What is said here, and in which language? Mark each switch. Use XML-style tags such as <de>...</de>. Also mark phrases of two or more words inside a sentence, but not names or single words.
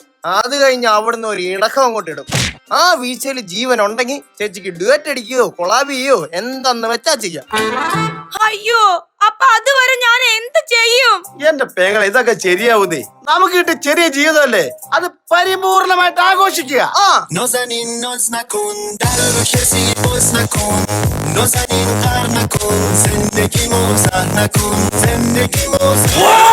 <ml>അത് കഴിഞ്ഞ് അവിടുന്ന് ഒരു ഇടക്കം അങ്ങോട്ട് ഇടും. ആ വീഴ്ചയിൽ ജീവൻ ഉണ്ടെങ്കിൽ ചേച്ചിക്ക് ഡുവറ്റ് അടിക്കുകയോ കൊളാബ് ചെയ്യോ എന്താന്ന് വെച്ചാ ചെയ്യാം. അയ്യോ, അപ്പൊ അതുവരെ ഞാൻ എന്ത് ചെയ്യും? എന്റെ പേങ്ങളെ, ഇതൊക്കെ ശരിയാവുന്നേ. നമുക്ക് കിട്ടിയ ചെറിയ ജീവിതമല്ലേ, അത് പരിപൂർണമായിട്ട് ആഘോഷിക്കുക.</ml> <fa>نازنین ناز نکن در رو کسی باز نکن نازنین غر نکن زندگی مو زهر نکن زندگی مو</fa>